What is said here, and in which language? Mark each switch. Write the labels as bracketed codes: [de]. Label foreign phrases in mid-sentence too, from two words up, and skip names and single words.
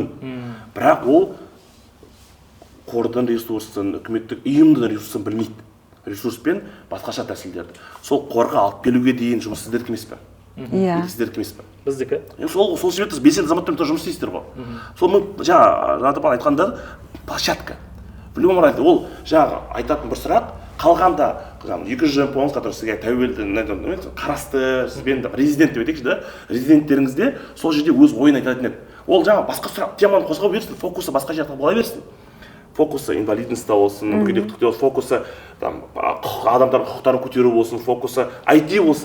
[kk] Бірақ ол қордың ресурсын, үкіметтік ұйымның ресурсын білмейді. Ресурспен басқаша тәсілдерді. Сол қорға алып келуге дейін жұмыс сіздердікі емес пе? Иә. Сіздердікі емес пе? Біздікі. Сол себепті белсенді азаматтармен жұмыс істейсіздер ғой. Сол жаңа айтқанда площадка. [ru] В любом разе [kk] ол жаңағы айтатын бір сұрақ, қалғанда 200 помыз, который сізге тәуелді қарасты, сізбен резидент деп айтайықшы да, резиденттеріңізде сол жерде өз ойын айтатын еді. Ол жаңа басқа сұрақ теманы қозғау берсін, фокусы басқа жаққа бола берсін. Фокусы инвалидностьта болсын, мүгедектікте болсын, фокусы адамдардың құқықтарын көтеру болсын, фокусы IT болсын.